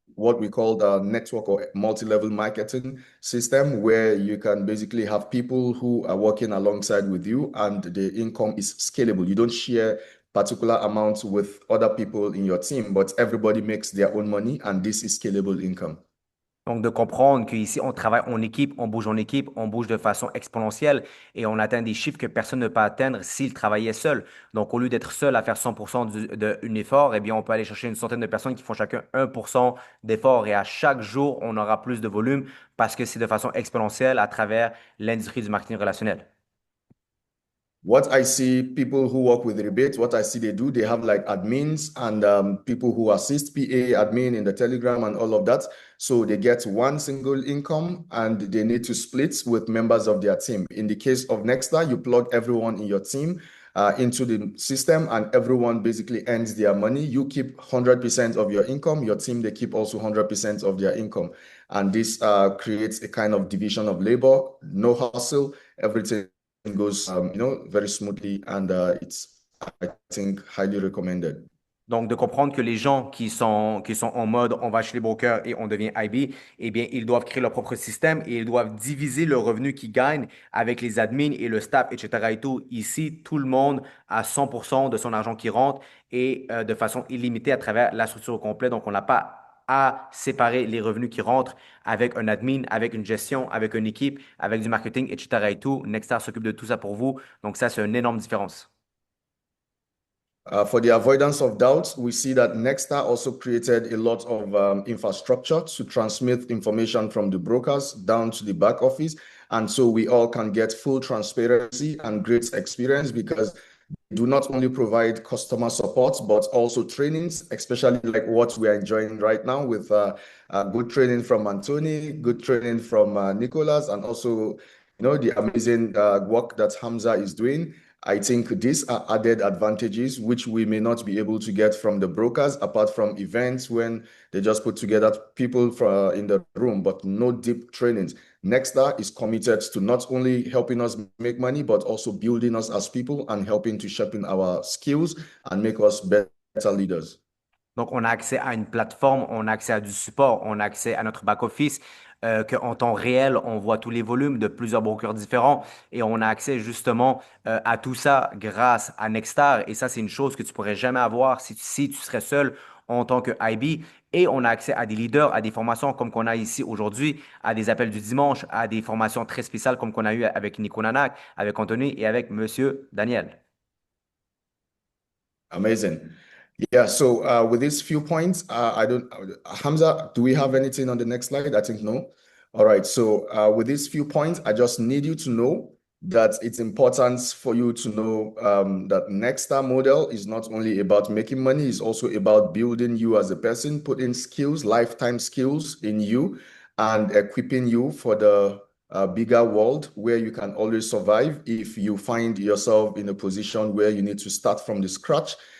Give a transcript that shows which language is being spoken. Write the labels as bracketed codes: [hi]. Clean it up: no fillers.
[en] what we call the network or multi-level marketing system, where you can basically have people who are working alongside with you and the income is scalable. You don't share particular amounts with other people in your team, but everybody makes their own money and this is scalable income. [fr] Donc, de comprendre qu'ici, on travaille en équipe, on bouge de façon exponentielle et on atteint des chiffres que personne ne peut atteindre s'il travaillait seul. Donc, au lieu d'être seul à faire 100% d'un effort, eh bien, on peut aller chercher une centaine de personnes qui font chacun 1% d'effort et à chaque jour, on aura plus de volume parce que c'est de façon exponentielle à travers l'industrie du marketing relationnel. [en] What I see people who work with rebate, what I see they do, they have like admins and people who assist PA admin in the Telegram and all of that. So they get one single income and they need to split with members of their team. In the case of Nextstar, you plug everyone in your team into the system and everyone basically earns their money. You keep 100% of your income. Your team, they keep also 100% of their income. And this creates a kind of division of labor, no hustle, everything goes very smoothly and it's I think highly recommended. [fr] Donc, de comprendre que les gens qui sont en mode on va chez les brokers et on devient IB, eh bien, ils doivent créer leur propre système et ils doivent diviser le revenu qu'ils gagnent avec les admins et le staff, etc. et tout. Ici, tout le monde a 100% de son argent qui rentre et de façon illimitée à travers la structure au complet. Donc, on n'a pas à séparer les revenus qui rentrent avec un admin, avec une gestion, avec une équipe, avec du marketing, etc. et tout. Nextstar s'occupe de tout ça pour vous. Donc, ça, c'est une énorme différence. [en] For the avoidance of doubt, we see that Nextstar also created a lot of infrastructure to transmit information from the brokers down to the back office. And so we all can get full transparency and great experience because do not only provide customer support, but also trainings, especially like what we are enjoying right now with good training from Anthony, good training from Nicholas, and also, the amazing work that Hamza is doing. I think these are added advantages which we may not be able to get from the brokers, apart from events when they just put together people in the room, but no deep trainings. Nextstar is committed to not only helping us make money, but also building us as people and helping to sharpen our skills and make us better leaders. [fr] Donc, on a accès à une plateforme, on a accès à du support, on a accès à notre back-office, qu'en temps réel, on voit tous les volumes de plusieurs brokers différents et on a accès justement à tout ça grâce à Nextstar. Et ça, c'est une chose que tu pourrais jamais avoir si tu serais seul en tant que IB. Et on a accès à des leaders, à des formations comme qu'on a ici aujourd'hui, à des appels du dimanche, à des formations très spéciales comme qu'on a eu avec Nico Nanak, avec Anthony et avec Monsieur Daniel. [en] Amazing. Yeah, so with these few points, I don't, Hamza, do we have anything on the next slide? I think no. All right, so with these few points, I just need you to know that it's important for you to know that Nextstar model is not only about making money, it's also about building you as a person, putting skills, lifetime skills in you, and equipping you for the bigger world where you can always survive if you find yourself in a position where you need to start from the scratch.